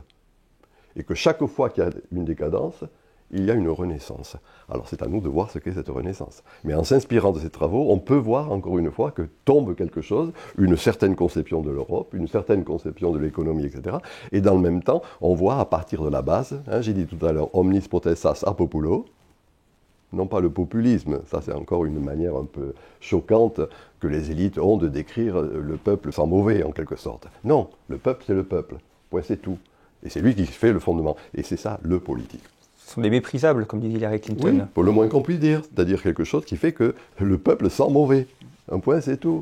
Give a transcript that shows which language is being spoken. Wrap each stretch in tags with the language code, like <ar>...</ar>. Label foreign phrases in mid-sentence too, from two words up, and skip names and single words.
<fr>Et que chaque fois qu'il y a une décadence, il y a une renaissance. Alors c'est à nous de voir ce qu'est cette renaissance. Mais en s'inspirant de ces travaux, on peut voir encore une fois que tombe quelque chose, une certaine conception de l'Europe, une certaine conception de l'économie, etc. Et dans le même temps, on voit à partir de la base, j'ai dit tout à l'heure,</fr> <la>omnis potestas a populo,</la> <fr>non pas le populisme, ça c'est encore une manière un peu choquante que les élites ont de décrire le peuple sans mauvais en quelque sorte. Non, le peuple c'est le peuple, point c'est tout. Et c'est lui qui fait le fondement, et c'est ça le politique. Ce sont des méprisables, comme dit Hillary Clinton. Oui, pour le moins qu'on puisse dire, c'est-à-dire quelque chose qui fait que le peuple sent mauvais, un point c'est tout.</fr>